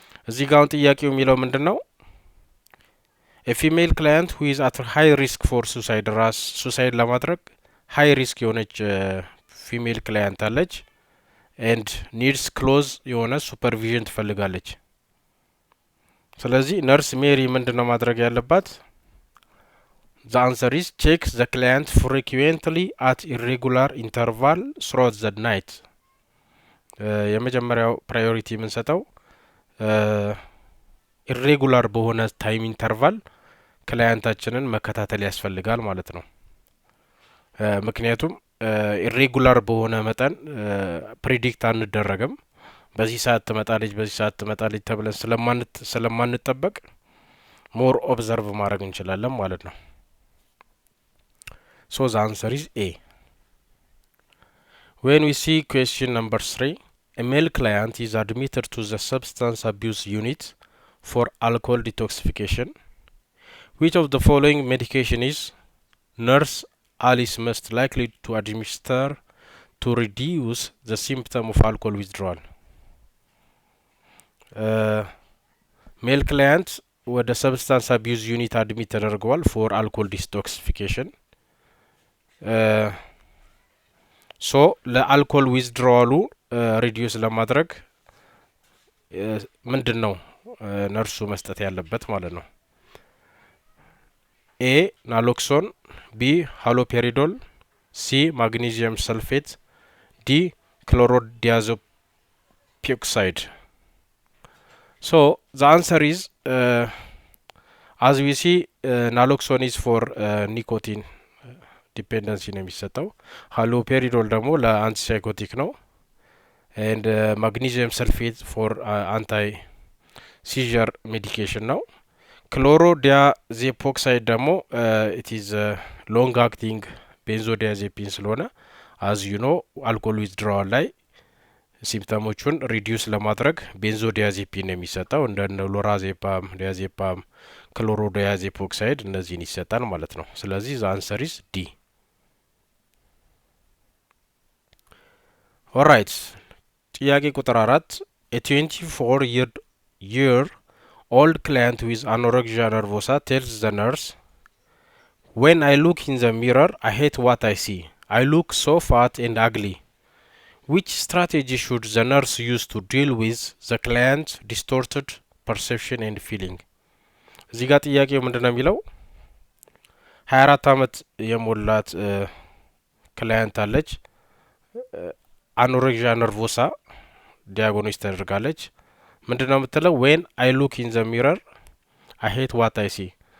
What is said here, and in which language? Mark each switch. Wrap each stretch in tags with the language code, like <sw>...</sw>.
<am>እዚህ ጋር ጥያቄው የሚለው ምንድነው?</am> <en>A female client who is at high risk for suicide suicide ለማድረግ high risk የሆነች female client አለች and needs close የሆነ supervision ትፈልጋለች።</en> <am>ስለዚህ ነርስ ሜሪ ምንድነው ማድረግ ያለባት?</am> <en>The answer is check the client frequently at irregular interval throughout the night.</en> <am>የመጀመሪያው ፕራዮሪቲ የምንሰጠው ኢሬጉላር በሆነ ታይም ኢንተርቫል ክላይንታችንን መከታተል ያስፈልጋል ማለት ነው። ምክንያቱም ኢሬጉላር በሆነ መጠን ፕሪዲክት አንደረግም። በዚህ ሰዓት ትመጣለች ተብለን ስለማንጠበቅ ሞር ኦብዘርቭ ማድረግ እንችላለን ማለት ነው።</am> <en>So the answer is A. When we see question number 3, a male client is admitted to the substance abuse unit for alcohol detoxification. Which of the following medication is Nurse Alice most likely to administer to reduce the symptom of alcohol withdrawal?</en> <am>ሜል ክላይንት ወደ ሰብስታንስ አቢዩዝ ዩኒት አድሚት ተደርገዋል ፎር አልኮል ዲቶክሲፊኬሽን። ሶ ለአልኮል ዊዝድሮዋሉ ሪዲዩስ ለማድረግ ምንድነው ነርሱ መስጠት ያለበት ማለት ነው? ኤ ናሎክሶን፣ ቢ ሃሎፔሪዶል፣ ሲ ማግኒዚየም ሰልፌት፣ ዲ ክሎሮዲያዞፒኦክሳይድ።</am> <en>So the answer is as we see naloxone is for nicotine dependency</en> <am>ነው የሚሰጠው። ሃሎፔሪዶል ደግሞ ለአንቲሳይኮቲክ ነው</am> <en>and magnesium sulfate for anti seizure medication ነው። ክሎሮዲያዜፖክሳይድ ደግሞ it is long acting benzodiazepine ስለሆነ as you know alcohol withdrawal ላይ</en> <am>ሲምፕተሞቹን ሪዲዩስ ለማድረግ ቤንዞዲያዜፒን ነው የሚሰጠው እንደ ሎራዜፓም፣ ዲያዜፓም፣ ክሎሮዲያዜፖክሳይድ እነዚህን ይሰጣል ማለት ነው። ስለዚህ ዘ አንሰር ኢዝ ዲ። ኦራይት ጥያቄ ቁጥር 4</am> <en>a 24-year old client with anorexia nervosa tells the nurse, when I look in the mirror I hate what I see. I look so fat and ugly. Which strategy should the nurse use to deal with the client's distorted perception and feeling?</en> <am>እዚህ ጋር ጥያቄው ምንድነው የሚለው 24 አመት የሞላት ክላይንት አለች። አኖሬክሲያ ነርቮሳ ዲያግኖስ ተደርጋለች። ምንድነው የምትለው?</am> <en>when I look in the mirror I hate what I see.</en>